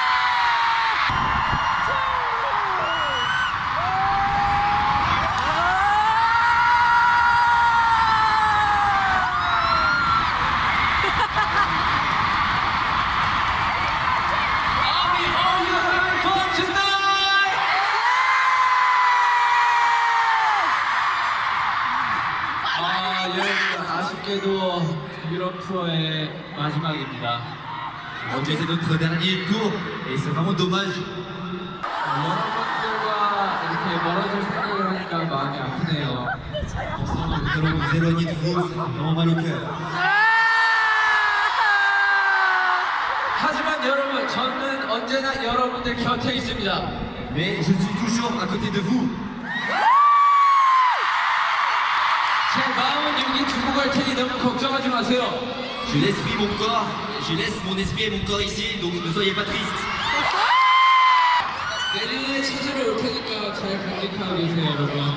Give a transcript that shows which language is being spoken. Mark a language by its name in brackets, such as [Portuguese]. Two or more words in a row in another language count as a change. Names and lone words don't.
[English] Army, are you having fun tonight? [Korean] 여러분 아쉽게도 유럽 투어의 마지막입니다. [French] Ok, c'est notre dernier tour et c'est vraiment dommage. [Korean] 여러분들과 이렇게 멀어질 생각을 하니까 마음이 아프네요. [French] Nous allons nous éloigner de vous, ça fait vraiment mal au cœur. [Korean] 하지만 여러분, 저는 언제나 여러분들 곁에 있습니다. [French] Mais je suis toujours à côté de vous. [Korean] 제 마음은 여기 두고 갈 테니 너무 걱정하지 마세요. [French] Je laisse oui mon corps, je laisse mon esprit et mon corps ici, donc ne soyez pas tristes. [Korean] 내년에 찾으러 올 테니까 잘 간직하고 계세요, 여러분.